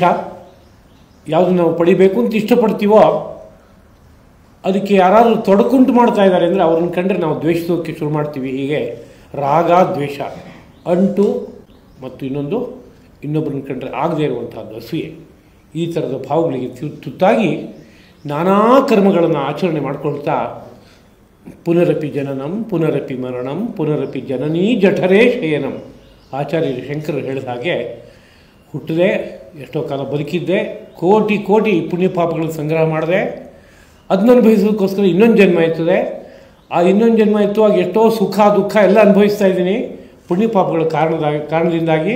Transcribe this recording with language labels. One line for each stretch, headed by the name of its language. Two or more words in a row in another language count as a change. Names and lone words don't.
Kannada: ಯಾವುದು ನಾವು ಪಡಿಬೇಕು ಅಂತ ಇಷ್ಟಪಡ್ತೀವೋ ಅದಕ್ಕೆ ಯಾರಾದರೂ ತೊಡಕುಂಟು ಮಾಡ್ತಾ ಇದ್ದಾರೆ ಅಂದರೆ ಅವ್ರನ್ನ ಕಂಡ್ರೆ ನಾವು ದ್ವೇಷಿಸೋಕ್ಕೆ ಶುರು ಮಾಡ್ತೀವಿ. ಹೀಗೆ ರಾಗ ದ್ವೇಷ, ಅಂಟು ಮತ್ತು ಇನ್ನೊಬ್ಬರನ್ನ ಕಂಡ್ರೆ ಆಗದೇ ಇರುವಂಥದ್ದು ಅಸೂಯೆ, ಈ ಥರದ ಭಾವಗಳಿಗೆ ತುತ್ತಾಗಿ ನಾನಾ ಕರ್ಮಗಳನ್ನು ಆಚರಣೆ ಮಾಡ್ಕೊಳ್ತಾ
Sanskrit: ಪುನರಪಿ ಜನನಂ ಪುನರಪಿ ಮರಣಂ ಪುನರಪಿ ಜನನೀ ಜಠರೇ ಶಯನಂ.
Kannada: ಆಚಾರ್ಯರು ಶಂಕರರು ಹೇಳಿದ ಹಾಗೆ ಹುಟ್ಟದೆ ಎಷ್ಟೋ ಕಾಲ ಬದುಕಿದ್ದೆ, ಕೋಟಿ ಕೋಟಿ ಪುಣ್ಯ ಪಾಪಗಳನ್ನು ಸಂಗ್ರಹ ಮಾಡಿದೆ, ಅದನ್ನ ಅನುಭವಿಸೋದಕ್ಕೋಸ್ಕರ ಇನ್ನೊಂದು ಜನ್ಮ ಇರ್ತದೆ. ಆ ಇನ್ನೊಂದು ಜನ್ಮ ಎತ್ತುವಾಗ ಎಷ್ಟೋ ಸುಖ ದುಃಖ ಎಲ್ಲ ಅನುಭವಿಸ್ತಾ ಇದ್ದೀನಿ ಪುಣ್ಯ ಪಾಪಗಳ ಕಾರಣದಿಂದಾಗಿ.